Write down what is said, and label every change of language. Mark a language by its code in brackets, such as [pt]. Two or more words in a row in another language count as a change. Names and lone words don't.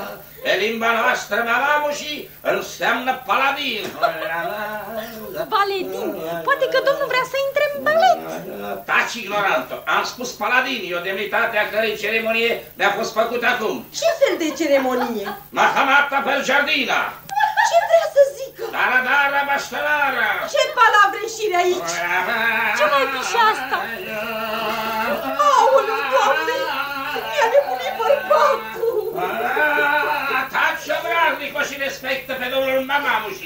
[ro] Pe limba noastră, mamamușii înseamnă paladin. Paladin? Poate că domnul vrea să intre în balet. Taci, ignorantă. Am spus paladin, e o demnitate a cărei ceremonie mi-a fost făcută acum. Ce fel de ceremonie? [pml] Mahamata per giardina. [ro] Ce vrea să zică? [pml] Daradara bastalara. [ro] Ce palavre șire aici? Ce mai fi și asta? Aoleu, Doamne! Mi-a nebunit bărbatul! Taci, obraznico, și respectă pe domnul mamamușii.